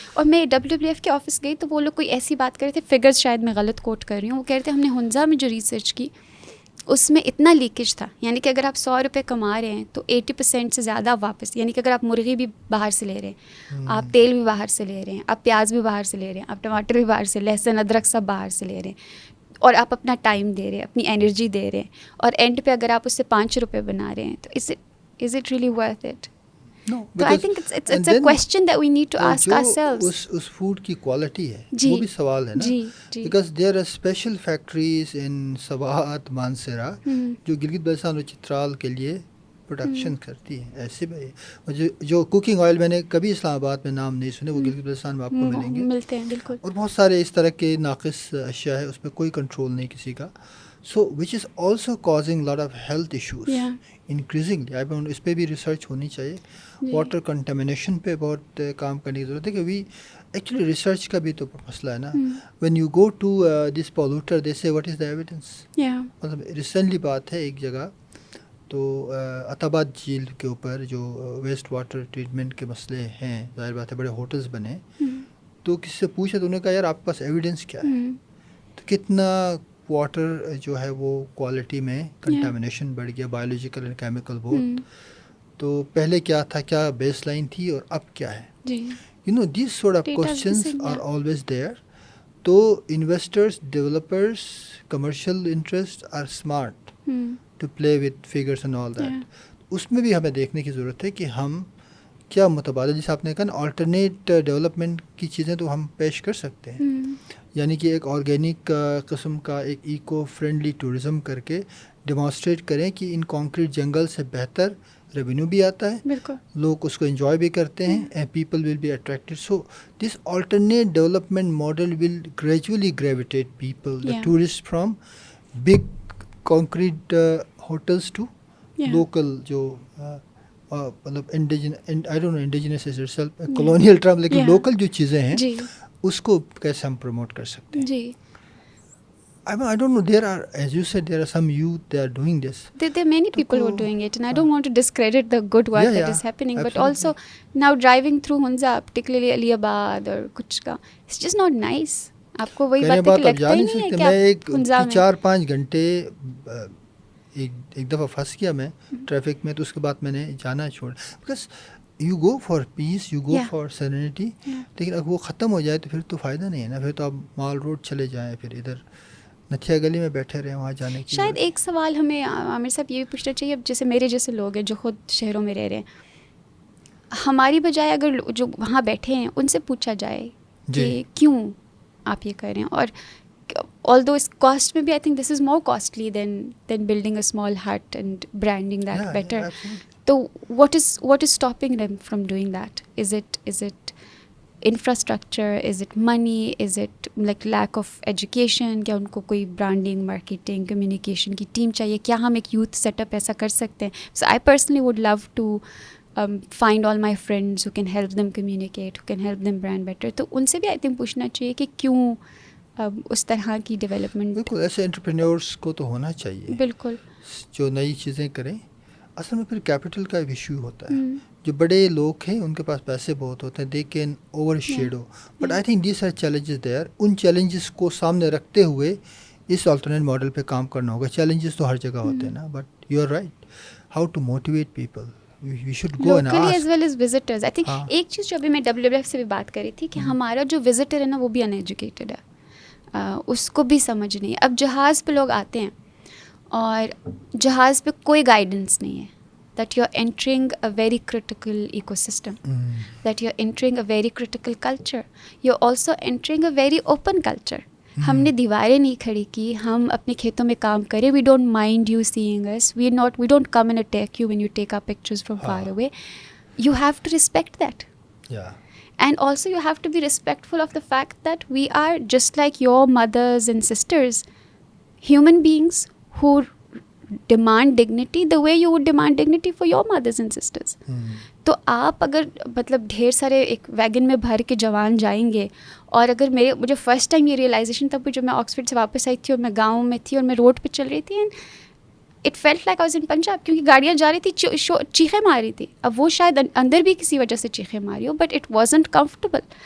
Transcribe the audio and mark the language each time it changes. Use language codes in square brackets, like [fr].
[ur] اور میں WWF کے آفس گئی تو وہ لوگ کوئی ایسی بات کر رہے تھے, فگرز شاید میں غلط کوٹ کر رہی ہوں, وہ کہہ رہے تھے ہم نے ہنزا میں جو ریسرچ کی اس میں اتنا لیکیج تھا, یعنی کہ اگر آپ 100 روپے کما رہے ہیں تو 80% سے زیادہ واپس, یعنی کہ اگر آپ مرغی بھی باہر سے لے رہے ہیں, آپ تیل بھی باہر سے لے رہے ہیں, آپ پیاز بھی باہر سے لے رہے ہیں, آپ ٹماٹر بھی باہر سے, لہسن ادرک سب باہر سے لے رہے ہیں, اور آپ اپنا ٹائم دے رہے ہیں, اپنی انرجی دے رہے ہیں, اور اینڈ پہ اگر آپ اس سے 5 روپے بنا رہے ہیں تو [en] Is it really worth it? No, so I think it's a question that we need to ask ourselves. [ur] اس food کی کوالٹی ہے وہ بھی سوال ہے نا, [en] because there are special factories in [ur] Swat, Mansehra جو گلگت بلتستان اور چترال کے لیے پروڈکشن کرتی ہیں ایسے بھی. جو کوکنگ آئل میں نے کبھی اسلام آباد میں نام نہیں سنے, وہ گلگت بلتستان میں آپ کو ملیں گے, ملتے ہیں بالکل. اور بہت سارے اس طرح کے ناقص اشیاء ہے, اس پہ کوئی کنٹرول نہیں کسی کا. [en] So which is also causing lot of health issues increasingly. [ur] اس پہ بھی ریسرچ ہونی چاہیے. واٹر کنٹامنیشن پہ بہت کام کرنے کی ضرورت ہے, کہ ایکچولی ریسرچ کا بھی تو مسئلہ ہے نا. [en] When you go to this polluter they say what is the evidence. [ur] مطلب ریسنٹلی بات ہے ایک جگہ تو عتاباد جھیل کے اوپر جو ویسٹ واٹر ٹریٹمنٹ کے مسئلے ہیں, ظاہر بات ہے بڑے ہوٹلز بنے, تو کسی سے پوچھا تو انہوں نے کہا یار آپ کے پاس ایویڈنس کیا ہے, تو کتنا واٹر جو ہے وہ کوالٹی میں کنٹامنیشن بڑھ گیا, [en] biological and chemical [ur] بہت. تو پہلے کیا تھا, کیا بیس لائن تھی اور اب کیا ہے. [en] You know, these sort of questions are always there. تو investors, developers, commercial interests are smart to play with figures and all that. [ur] اس میں بھی ہمیں دیکھنے کی ضرورت ہے کہ ہم کیا متبادل, جیسے آپ نے کہا نا, آلٹرنیٹ ڈیولپمنٹ کی چیزیں تو ہم پیش کر سکتے ہیں. یعنی کہ ایک آرگینک قسم کا ایک ایکو فرینڈلی ٹورزم کر کے ڈیمانسٹریٹ کریں کہ ان کانکریٹ جنگل سے بہتر ریونیو بھی آتا ہے, لوگ اس کو انجوائے بھی کرتے ہیں, [en] And people will be attracted. So this alternate development model will gradually gravitate people, the tourist from big concrete hotels to local, جو مطلب indigenous is itself colonial term, [ur] لیکن لوکل جو چیزیں ہیں اس کو کیسے ہم پروموٹ کر سکتے ہیں. [en] جی I don't know, there are, as you said, there are some youth, they are doing this. There are many people who are doing it, and I don't want to discredit the good work that is happening, absolutely. But also now driving through Hunza, particularly Aliabad or kuch ka, it's just not nice. [ur] آپ کو وہی باتیں کہ لگتا ہی نہیں ہے کہ آپ ہنزا میں 4-5 گھنٹے ایک دفعہ پھنس گیا میں ٹریفک میں, تو اس کے بعد میں نے جانا چھوڑا, [en] because you go for peace, you go for serenity, [ur] لیکن اگر وہ ختم ہو جائے تو پھر تو فائدہ نہیں ہے نا. پھر تو آپ مال روڈ چلے جائیں, پھر ادھر نتھیا گلی میں بیٹھے رہے, وہاں جانے کی. شاید ایک سوال ہمیں عامر صاحب یہ بھی پوچھنا چاہیے, اب جیسے میرے جیسے لوگ ہیں جو خود شہروں میں رہ رہے ہیں, ہماری بجائے اگر جو وہاں بیٹھے ہیں ان سے پوچھا جائے کہ کیوں آپ یہ کر رہے ہیں, اور آل دو اس کاسٹ میں بھی [en] I think this is more costly than building a small hut and branding that better. تو what is stopping them from doing that? Is it infrastructure, is it money, is it like lack of education, [ur] کیا ان کو کوئی branding, marketing, communication کی team چاہیے؟ کیا ہم ایک youth set up ایسا کر سکتے ہیں؟ [en] So I personally would love to find all my friends who can help them communicate, who can help them brand better. [ur] تو ان سے بھی [en] I think [ur] پوچھنا چاہیے کہ کیوں اس طرح کی ڈیولپمنٹ. بالکل, ایسے انٹرپرینیورس کو تو ہونا چاہیے بالکل, جو نئی چیزیں کریں. اصل میں پھر کیپٹل کا ایشو ہوتا ہے. جو بڑے لوگ ہیں ان کے پاس پیسے بہت ہوتے ہیں, [en] They can overshadow, but I think these are challenges there. [ur] In challenges کو سامنے رکھتے ہوئے اس آلٹرنیٹ ماڈل پہ کام کرنا ہوگا. چیلنجز تو ہر جگہ ہوتے ہیں نا, [en] But you are right, how to motivate people, we should go and ask as well as visitors. [ur] I think ایک چیز جو ابھی میں WWF سے بھی بات کر رہی تھی کہ ہمارا جو وزٹر ہے نا وہ بھی ان ایجوکیٹڈ ہے, اس کو بھی سمجھ نہیں. اب جہاز پہ لوگ آتے ہیں اور جہاز پہ کوئی گائیڈنس نہیں ہے, [en] that you're entering a very critical ecosystem, that you're entering a very critical culture, you're also entering a very open culture. [ur] ہم نے دیواریں نہیں کھڑی کی, ہم اپنے کھیتوں میں کام کریں, [en] we don't mind you seeing us, we don't come and attack you when you take our pictures from far away. You have to respect that. And also you have to be respectful of the fact that we are just like your mothers and sisters, human beings who demand dignity the way you would demand dignity for your mothers and sisters. [ur] تو آپ اگر مطلب ڈھیر سارے ایک vegan میں بھر کے جوان جائیں گے, اور اگر مجھے فرسٹ ٹائم یہ ریئلائزیشن تب جو میں آکسفورڈ سے واپس آئی تھی اور میں گاؤں میں تھی اور میں روڈ پہ چل رہی تھی, [en] and it felt like I was in Punjab, [ur] کیونکہ گاڑیاں جا رہی تھی چیخیں مار رہی تھی. اب وہ شاید اندر بھی کسی وجہ سے چیخیں ماری ہو, [en] But it wasn't comfortable.